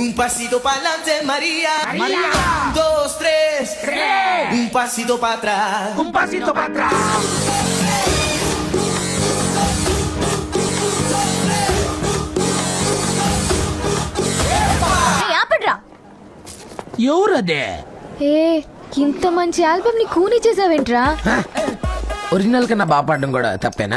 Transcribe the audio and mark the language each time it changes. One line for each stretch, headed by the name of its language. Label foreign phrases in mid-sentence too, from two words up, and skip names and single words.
Spanish: pasito pa'lante, María. María. 1, 2, 3. Un pasito para atrás. Un pasito para atrás.
Telugu: ఆపడ్రా. ఎవరదే? ఏ ఇంత మంచి ఆల్బమ్ ని కూని చేసావేంట్రా? ఒరిజినల్ కన్నా బాగా పాడడం కూడా తప్పేనా?